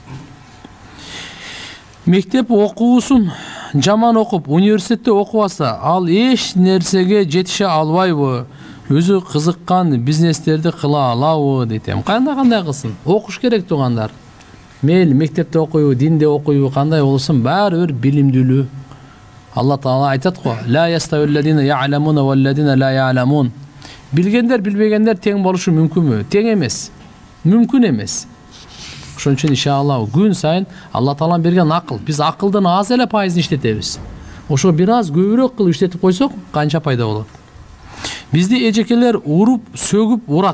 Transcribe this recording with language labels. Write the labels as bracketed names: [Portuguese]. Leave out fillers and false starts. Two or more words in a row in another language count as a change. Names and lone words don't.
[Kyrgyz] Мектеп окуусун жаман окуп, университетте окубаса, ал эч нерсеге жетише албайбы? Өзү кызыккан бизнестерди кыла алабы дейт. Кандай кылсын? Окуш керек тугандар. Мейли мектепте окуйбу, динде окуйбу, кандай болсун, баары бир билимдүүлүү. Алла Таала айтат го: [Arabic] "لا يستوي الذين يعلمون والذين لا يعلمون." [Kyrgyz] Билгендер, билбегендер тең болушу мүмкүнбү? Тең эмес. Мүмкүн эмес. Ошон үчүн иншалла күн сайын Алла Таала берген акыл. Биз акылдын аз эле пайызын иштетебиз. Ошо бир аз көбүрөөк кылып иштетип койсок, канча пайда болот? Бизди эжекелер уруп, сөгүп урат.